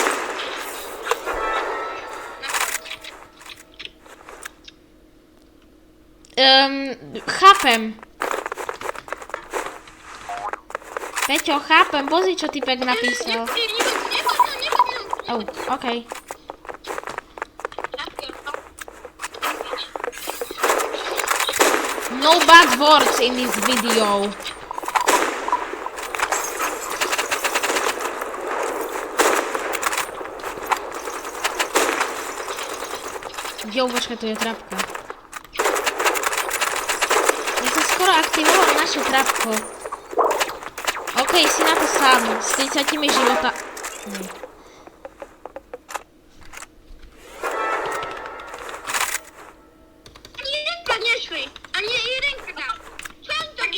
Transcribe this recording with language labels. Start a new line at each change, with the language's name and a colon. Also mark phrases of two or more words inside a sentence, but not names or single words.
Slovak: Chápem. Peťo, chápem, pozri, čo typek napísal.
English: Oh, okej. No bad words in this video.
Slovak: Jo, počkaj, tu je trapka. Ja som skoro aktivoval naše trapko. Okej, si na to sám, s 30 života. Nie. Ani jedenka nešli. Ani jedenka. Čo on to